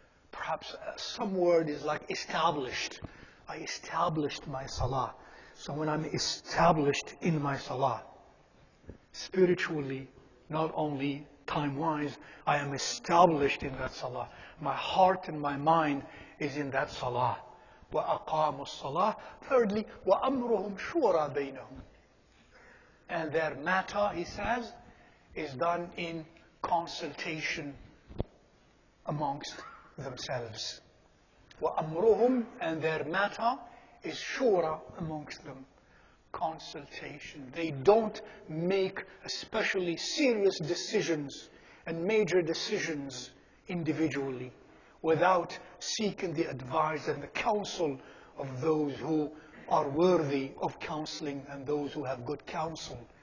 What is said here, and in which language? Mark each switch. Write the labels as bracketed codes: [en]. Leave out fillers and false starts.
[en] Perhaps some word is like established. I established my salah. So when I'm established in my salah, spiritually, not only time-wise, I am established in that salah. My heart and my mind is in that salah. [ar] وَأَقَامُوا الصَّلَاةِ. [en] Thirdly, [ar] وَأَمْرُهُمْ شُورَى بَيْنَهُمْ. [en] And their matter, he says, is done in consultation amongst themselves. [ar] وَأَمْرُهُمْ, [en] and their matter is shura amongst them. Consultation. They don't make especially serious decisions and major decisions individually without seeking the advice and the counsel of those who are worthy of counseling and those who have good counsel.